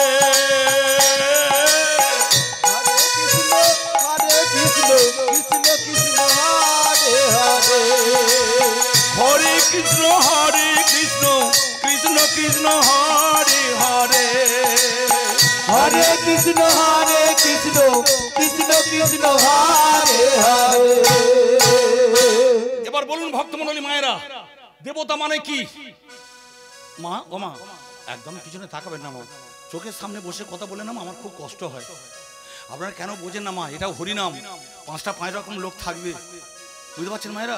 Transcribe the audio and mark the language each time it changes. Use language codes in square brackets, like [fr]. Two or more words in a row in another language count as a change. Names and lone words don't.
[sa] Hare Krishna, Hare Krishna, Krishna Krishna, Hare Hare. Hare Krishna, Hare Krishna, Krishna Krishna, Hare Hare. [bn] এবার বলুন ভক্তমণ্ডলী মায়েরা, দেবতা মানে কি? মা ও মা, একদম পিছনে তাকাবেন না মা, চোখের সামনে বসে কথা বলে না আমার খুব কষ্ট হয়। আপনারা কেন বোঝেন না মা? এটাও হরিনাম, 5 রকম লোক থাকবে, বুঝতে পারছেন মায়েরা?